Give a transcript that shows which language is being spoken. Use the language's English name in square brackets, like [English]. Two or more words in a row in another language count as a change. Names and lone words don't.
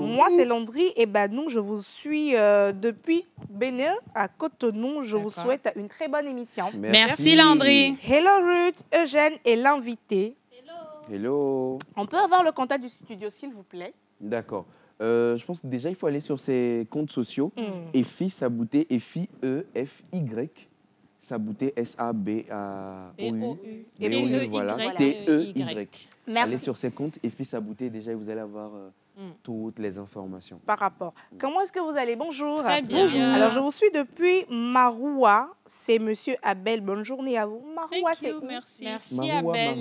[French] Moi c'est Landry et Banou. Je vous suis depuis Bénin à Cotonou. Je vous souhaite une très bonne émission. Merci Landry. Hello Ruth, Eugène et l'invité. Hello. On peut avoir le contact du studio s'il vous plaît? D'accord. Je pense que déjà, il faut aller sur ses comptes sociaux. EFI Sabouté, EFI, E-F-Y. Sabouté, S-A-B-A-O-U. B-O-U. Voilà, T-E-Y. Merci. Allez sur ses comptes EFI Sabouté, déjà, vous allez avoir toutes les informations. Par rapport. Comment est-ce que vous allez? Bonjour. Très bien. Bonjour. Alors, je vous suis depuis Maroua. C'est Monsieur Abel. Bonne journée à vous. Maroua, c'est où? Merci. Merci Abel.